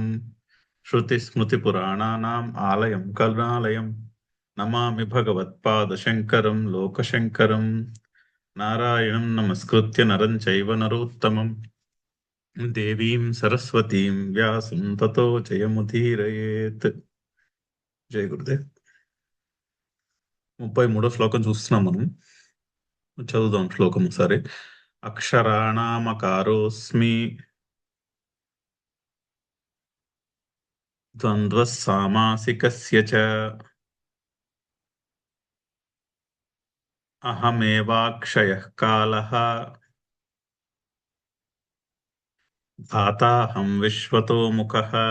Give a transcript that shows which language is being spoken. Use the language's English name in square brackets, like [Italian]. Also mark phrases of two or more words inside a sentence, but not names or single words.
[Sanskrit] श्रुतिस्मृतिपुराणानाम् आलयं करुणालयम् नमामि भगवत्पादशङ्करं लोकशङ्करं। नारायणं नमस्कृत्य नरं चैव नरोत्तमं देवीं सरस्वतीं व्यासं ततो जयमुदीरयेत्. [Telugu] జయ గురుదేవ్. 33వ శ్లోకం చూస్తున్నాం మనం. చదువుదాం శ్లోకం సరే. [Sanskrit] అక్షరాణామకారోస్మి ద్వంద్వః సామాసికస్య చ అహమేవాక్షయః కాలః ధాతాహం విశ్వతో ముఖః.